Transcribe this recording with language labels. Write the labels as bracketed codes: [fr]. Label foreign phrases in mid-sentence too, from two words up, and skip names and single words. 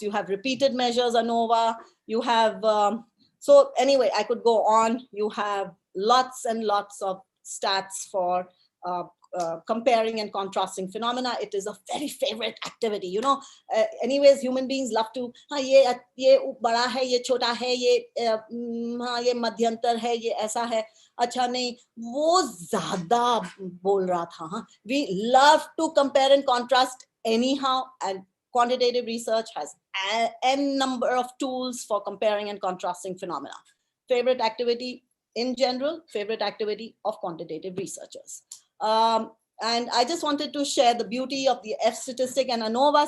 [en] You have repeated measures ANOVA. You have, so anyway, I could go on. You have lots and lots of stats for comparing and contrasting phenomena. It is a very favorite activity. Anyways, human beings love to, [hi] ये बड़ा है, ये छोटा है, ये मध्यांतर है, ये ऐसा है. अच्छा नहीं वो ज्यादा बोल रहा था. [en] We love to compare and contrast anyhow, and quantitative research has n number of tools for comparing and contrasting phenomena. Favorite activity in general, favorite activity of quantitative researchers. And I just wanted to share the beauty of the F statistic and ANOVA.